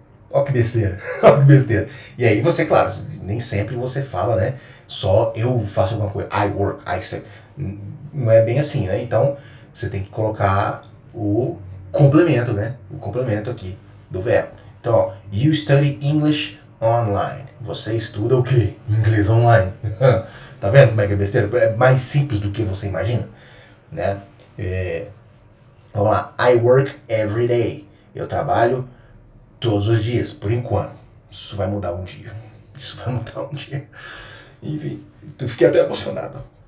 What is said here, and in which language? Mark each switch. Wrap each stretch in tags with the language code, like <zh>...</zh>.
<pt>Ó que besteira, ó que besteira. E aí você, claro, nem sempre você fala, né, só eu faço alguma coisa,</pt> <en>I work, I study.</en> <pt>Não é bem assim, né? Então, você tem que colocar o complemento, né? O complemento aqui do verbo. Então, ó,</pt> <en>you study English online.</en> <pt>Você estuda o quê? Inglês online. Tá vendo como é que é besteira? É mais simples do que você imagina, né? Vamos lá.</pt> <en>I work every day.</en> <pt>Eu trabalho todos os dias, por enquanto. Isso vai mudar um dia. Isso vai mudar um dia. Enfim, eu fiquei até emocionado.</pt>